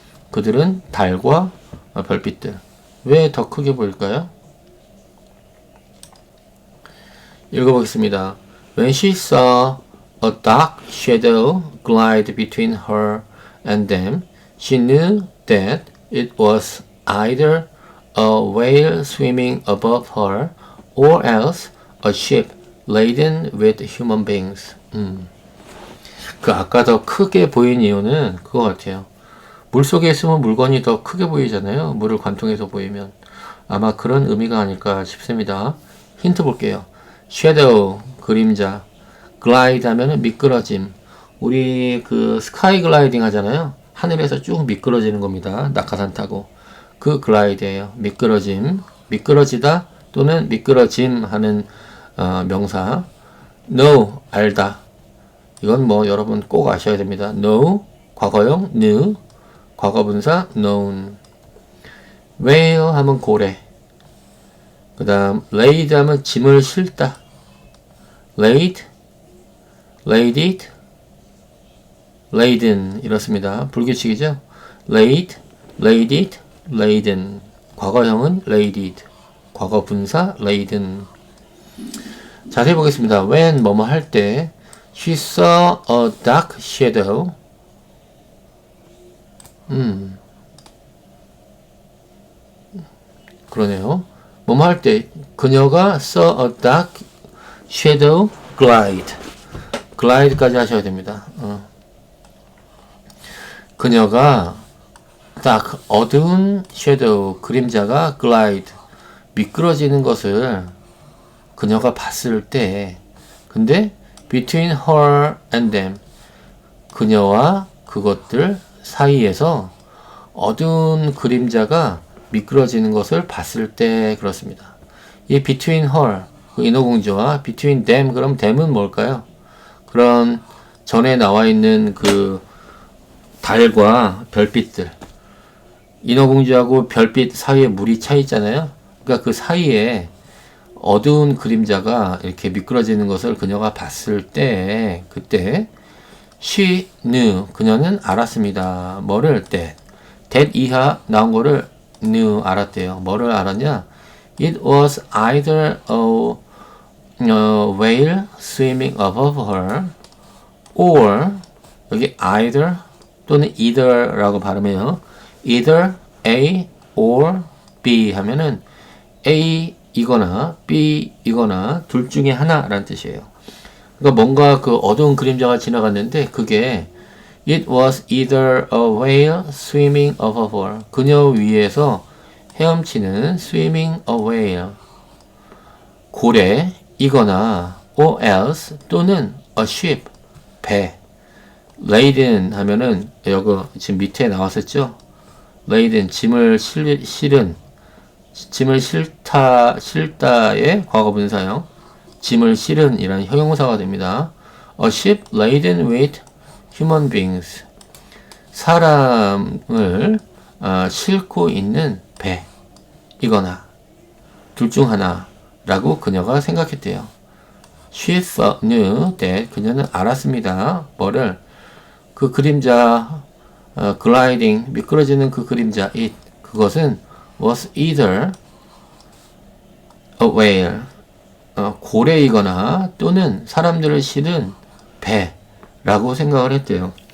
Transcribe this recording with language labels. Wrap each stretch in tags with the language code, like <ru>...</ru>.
<ko>그들은 달과 별빛들 왜 더 크게 보일까요? 읽어보겠습니다.</ko> <en>When she saw a dark shadow glide between her and them, she knew that it was either a whale swimming above her or else a ship laden with human beings.</en> <ko>그 아까 더 크게 보인 이유는 그거 같아요. 물속에 있으면 물건이 더 크게 보이잖아요. 물을 관통해서 보이면. 아마 그런 의미가 아닐까 싶습니다. 힌트 볼게요. shadow, 그림자. glide 하면은 미끄러짐. 우리 그 스카이 글라이딩 하잖아요. 하늘에서 쭉 미끄러지는 겁니다. 낙하산 타고. 그 글라이드예요. 미끄러짐. 미끄러지다 또는 미끄러짐 하는 명사. know, 알다. 이건 뭐 여러분 꼭 아셔야 됩니다. know, 과거형 knew, 과거분사 known. whale 하면 고래. 그 다음 laid 하면 짐을 싣다. laid, laid it, laden 이렇습니다. 불규칙이죠. laid, laid it, laden. 과거형은 laid, 과거분사 laden. 자세히 보겠습니다.</ko> <en>when</en> <ko>뭐뭐 할 때</ko> <en>she saw a dark shadow.</en> <ko>그러네요. 뭐뭐 할 때 그녀가</ko> <en>saw a dark shadow glide.</en> <ko>glide까지 하셔야 됩니다. 그녀가 딱 어두운 shadow 그림자가 glide 미끄러지는 것을 그녀가 봤을 때 근데</ko> <en>between her and them</en> <ko>그녀와 그것들 사이에서 어두운 그림자가 미끄러지는 것을 봤을 때 그렇습니다. 이 between her 그 인어공주와 between them 그럼 them은 뭘까요? 그런 전에 나와 있는 그 달과 별빛들 인어공주하고 별빛 사이에 물이 차 있잖아요. 그러니까 그 사이에 어두운 그림자가 이렇게 미끄러지는 것을 그녀가 봤을 때, 그때 she knew, 그녀는 알았습니다. 뭐를 that 이하 나온 거를 knew, 알았대요. 뭐를 알았냐?</ko> <en>It was either a whale swimming above her or,</en> <ko>여기 either 또는 either라고 발음해요. either A or B 하면은 A 이거나 B 이거나 둘 중에 하나라는 뜻이에요. 그러니까 뭔가 그 어두운 그림자가 지나갔는데 그게</ko> <en>It was either a whale swimming above her.</en> <ko>그녀 위에서 헤엄치는</ko> <en>swimming a whale.</en> <ko>고래이거나</ko> <en>or else</en> <ko>또는 a ship. 배. laden 하면은 여기 지금 밑에 나왔었죠? laden 짐을 실은 짐을 실다의 과거분사형 짐을 실은 이란 형용사가 됩니다.</ko> <en>A ship laden with human beings.</en> <ko>사람을 싣고 있는 배 이거나 둘 중 하나라고 그녀가 생각했대요.</ko> <en>She knew that, 그녀는 알았습니다.</en> <ko>뭐를? 그 그림자 gliding 미끄러지는 그 그림자 it, 그것은</ko> <en>was either a whale</en> <ko>고래이거나 또는 사람들을 실은 배라고 생각을 했대요.</ko>